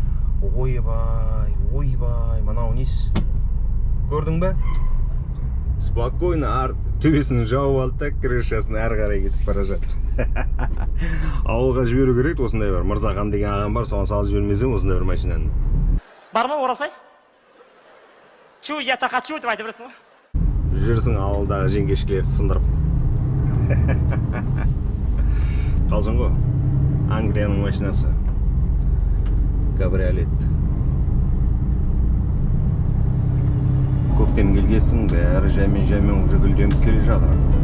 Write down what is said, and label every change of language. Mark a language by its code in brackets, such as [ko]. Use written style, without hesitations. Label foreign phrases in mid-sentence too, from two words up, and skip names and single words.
[kk] Ойбай, мынау несі? Көрдің бе? Спокойно төбесін жауып алды да, крышасын әрі қарай кетіп бара жатыр. Ауылға жіберу керек, осындай бар. Мырзахан деген ағам бар, соған салып жібермесең осындай бір машинаны. Бар ма орасай? Чу, [ru] я так хочу [kk] деп айтып бересің ба? Жүрсің ауылдағы жеңгешкілерді сындырып. Қалжың ғой. Англияның машинасы. Кабриолет. Көктем келгесін, бәрі жаймен уже гүлденіп келе жатыр.